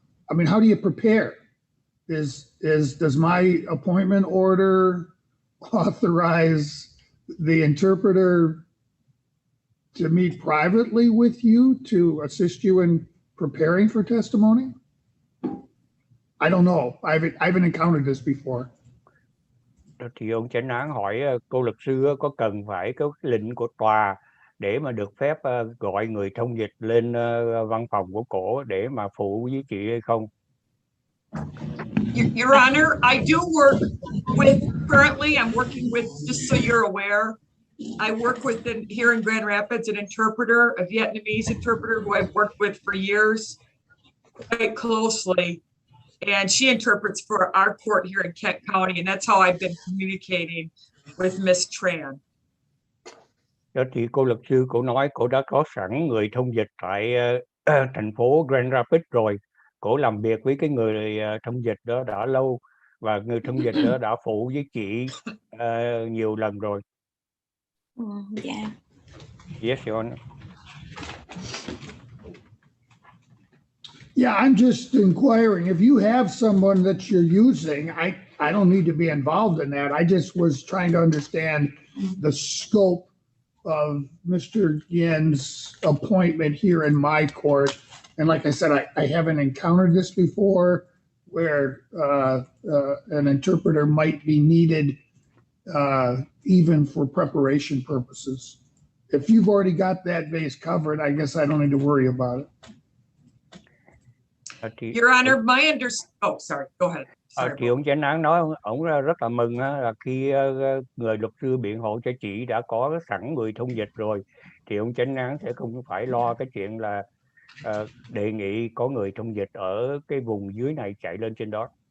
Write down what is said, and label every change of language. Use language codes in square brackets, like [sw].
[en] I mean, how do you prepare? Does my appointment order authorize the interpreter to meet privately with you to assist you in preparing for testimony? I don't know. I haven't encountered this before. [vi] Thì ông chánh án hỏi cô luật sư có cần phải có cái lệnh của tòa để mà được phép gọi người thông dịch lên văn phòng của cổ để mà phụ với chị hay không? [en] Your Honor, I do work with, currently I'm working with, just so you're aware, I work with, here in Grand Rapids, an interpreter, a Vietnamese interpreter who I've worked with for years, quite closely. And she interprets for our court here in Kent County, and that's how I've been communicating with Miss Tran. [vi] Đó thì cô luật sư cô nói cô đã có sẵn người thông dịch tại thành phố Grand Rapids rồi. Cô làm việc với cái người thông dịch đó đã lâu và người thông dịch đó đã phụ với chị nhiều lần rồi. [en] Yeah. Yes, Your Honor. Yeah, I'm just inquiring if you have someone that you're using. I don't need to be involved in that. I just was trying to understand the scope of Mr. Yin's appointment here in my court. And like I said, I haven't encountered this before where an interpreter might be needed even for preparation purposes. If you've already got that base covered, I guess I don't need to worry about it. Your Honor, oh, sorry, go ahead. [vi] Thì ông chánh án nói ông rất là mừng là khi người luật sư biện hộ cho chị đã có sẵn người thông dịch rồi thì ông chánh án sẽ không phải lo cái chuyện là đề nghị có người thông dịch ở cái vùng dưới này chạy lên trên đó.